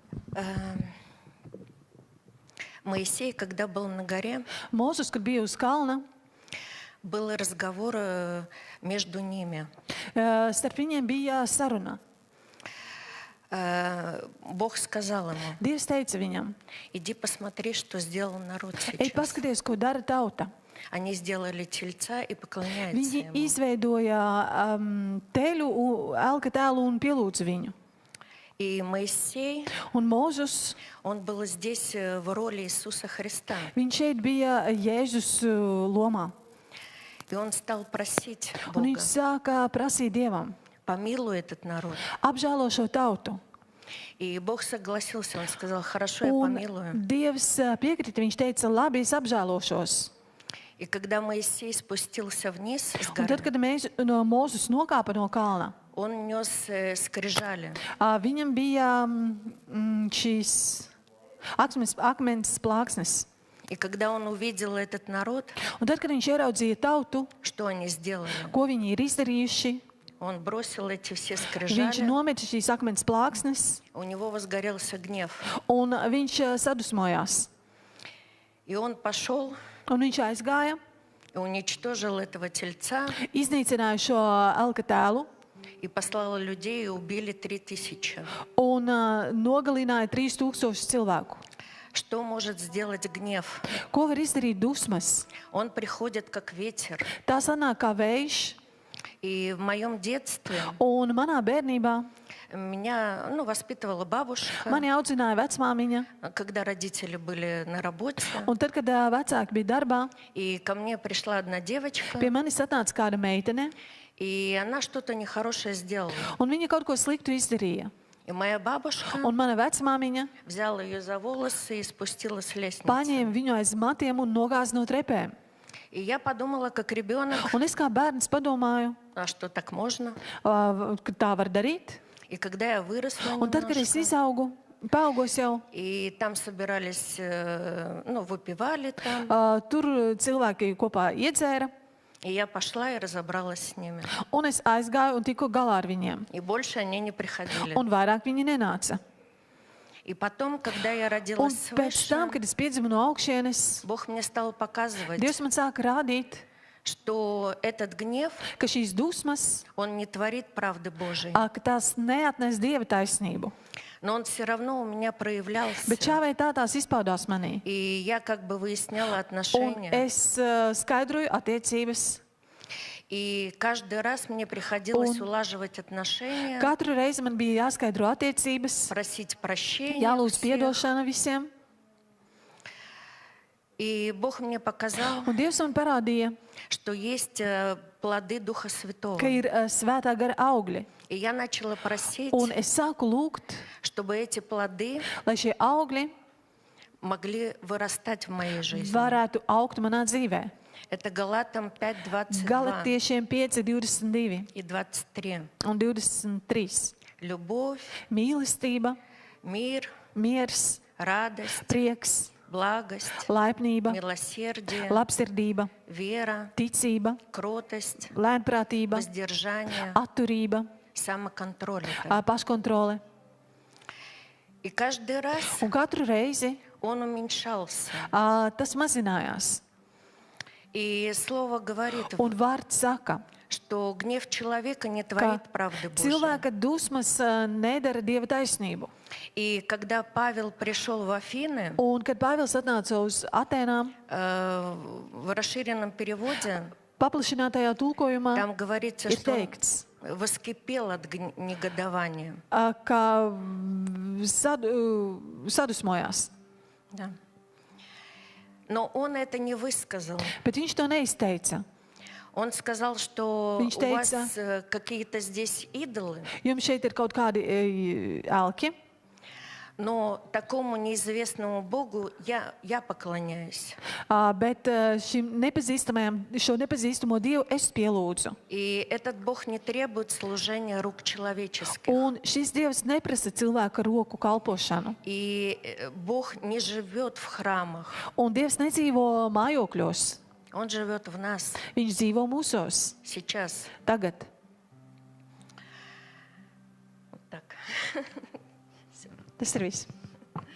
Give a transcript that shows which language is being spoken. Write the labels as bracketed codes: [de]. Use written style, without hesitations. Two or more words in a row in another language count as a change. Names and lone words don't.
[ru] Моисей, когда был на горе, [lv] Mūzus, kad bija uz kalna, [ru] был разговор между ними. [lv] starp viņiem bija saruna. [ru] Бог сказал ему: [lv] Dievs teica viņam, [ru] иди посмотри, что сделал народ [lv] ej [ru] сейчас. [lv] paskaties, ko dara tauta. [ru] Они сделали тельца и поклоняются [lv] Viņi [ru] ему. [lv] izveidoja teļu, elka tēlu un pielūdza viņu. [ru] И Моисей, [lv] Un Mūzus, [ru] он был здесь в роли Иисуса Христа. [lv] viņš šeit bija Jēzus lomā. [ru] И он стал просить [lv] Un [ru] Бога: [lv] viņš sāka prasīt Dievam, [ru] помилуй этот народ. [lv] apžēlo šo tautu. [ru] И Бог согласился, он сказал: хорошо, я [lv] Un [ru] помилую. [lv] Dievs piekrita, viņš teica, labi, es apžēlošos. [ru] И когда Моисей спустился вниз с [lv] Un [ru] горы, [lv] tad, kad Mūzus nokāpa no kalna, [ru] он нес скрижали. [lv] viņam bija šīs akmens plāksnes. [ru] И когда он увидел этот народ, [lv] Un tad, kad viņš ieraudzīja tautu, [ru] что они сделали, [lv] ko viņi ir izdarījuši, [ru] он бросил эти все [lv] viņš [ru] скрижали, [lv] nometa šīs akmens plāksnes, [ru] у него возгорелся гнев. [lv] un viņš sadusmojās. [ru] И он пошел [lv] Un viņš aizgāja, [ru] и уничтожил этого тельца, [lv] iznīcināja šo elka tēlu [ru] и послал людей, и убили 3000. [lv] un nogalināja 3000 cilvēku. [ru] Что может сделать гнев? [lv] Ko var izdarīt dusmas? [ru] Он приходит как ветер. [lv] Tā sanāk kā vējš, [ru] И в моем детстве [lv] un manā bērnībā [ru] меня воспитывала бабушка, [lv] mani audzināja vecmāmiņa. [ru] когда родители были на работе. [lv] Un tad, kad vecāki bija darbā, [ru] И ко мне пришла одна девочка, [lv] pie manis atnāca kāda meitene, [ru] и она что-то нехорошее сделала. [lv] un viņa kaut ko sliktu izdarīja. [ru] И моя бабушка [lv] Un mana vecmāmiņa [ru] взяла ее за волосы и спустила с лестницы. [lv] paņēma viņu aiz matiem un nogāza no trepēm. [ru] И я подумала, как ребенок, [lv] Un es kā bērns padomāju, [ru] а что так можно? [lv] ka tā var darīt. [ru] И когда я выросла [lv] Un tad, kad es [ru] немножко, [lv] izaugu, paaugos jau, [ru] и там собирались, выпивали там, [lv] tur cilvēki kopā iedzēra, [ru] и я пошла и разобралась с ними. [lv] un es aizgāju un tiku galā ar viņiem. [ru] И больше они не приходили. [lv] Un vairāk viņi nenāca. [ru] И потом, когда я [lv] Un [ru] родилась [lv] pēc tam, [ru] свыше, [lv] kad es piedzimu no augšienes, [ru] Бог мне стал показывать, [lv] Dievs man sāka rādīt, [ru] что этот гнев, [lv] ka šīs dusmas, [ru] он не творит правды Божией, [lv] ka tās neatnes Dieva taisnību. [ru] но он все равно у меня проявлялся. [lv] Bet šā vai tā tās izpaudās manī. [ru] И я как бы выясняла [lv] Un [ru] отношения. [lv] es skaidroju attiecības. [ru] И каждый раз мне приходилось [lv] Un [ru] улаживать отношения, [lv] katru reizi man bija jāskaidro attiecības, [ru] просить прощения. [lv] jālūdz [ru] всех. [lv] piedošana visiem. [ru] И Бог мне показал, [lv] Un Dievs man parādīja, [ru] что есть плоды Духа Святого. [lv] ka ir svētā gara augļi. [ru] И я начала просить, [lv] Un es sāku lūgt, [ru] чтобы эти плоды [lv] lai šie augļi [ru] могли вырастать в моей жизни. [lv] varētu augt manā dzīvē. [ru] Это Галатам 5:22 [lv] Galatiešiem 5, 22 [ru] и 23. [lv] un 23. [ru] Любовь, [lv] Mīlestība, [ru] мир, [lv] miers, [ru] радость, [lv] prieks, [ru] благость, [lv] laipnība, [ru] милосердие, [lv] labsirdība, [ru] вера, [lv] ticība, [ru] кротость, [lv] lēnprātība, [ru] воздержание, [lv] atturība, [ru] самоконтроль. Это. [lv] paškontrole. [ru] И каждый раз [lv] Un katru reizi [ru] он уменьшался. [lv] tas mazinājās. [ru] И Слово говорит, [lv] Un vārds saka, [ru] что гнев человека не [lv] ka [ru] творит правды Божьей. [lv] cilvēka dusmas nedara Dieva taisnību. [ru] И когда Павел пришел в Афины, [lv] Un kad Pāvils atnāca uz Atēnām, [ru] в расширенном переводе, [lv] paplašinātajā tulkojumā [ru] там говорится, [lv] ir [ru] что он [lv] teikts, [ru] воскипел от негодования. [lv] ka sadusmojās. [ru] Да. Но он это не высказал. [lv] Bet viņš to neizteica. [ru] Он сказал, что [lv] Viņš [ru] у вас [lv] teica, [ru] какие-то здесь идолы, [lv] jums šeit ir kaut kādi elki, [ru] но такому неизвестному Богу я поклоняюсь. [lv] bet šo nepazīstamo Dievu es pielūdzu. [ru] И этот Бог не требует служения рук человеческих. [lv] Un šis Dievs neprasa cilvēka roku kalpošanu. [ru] И Бог не живет в храмах. [lv] Un Dievs nedzīvo mājokļos. [ru] Он живет в нас [lv] Viņš dzīvo mūsos, [ru] сейчас. [lv] tagad. [ru] Вот так. [lv] Tas ir viss.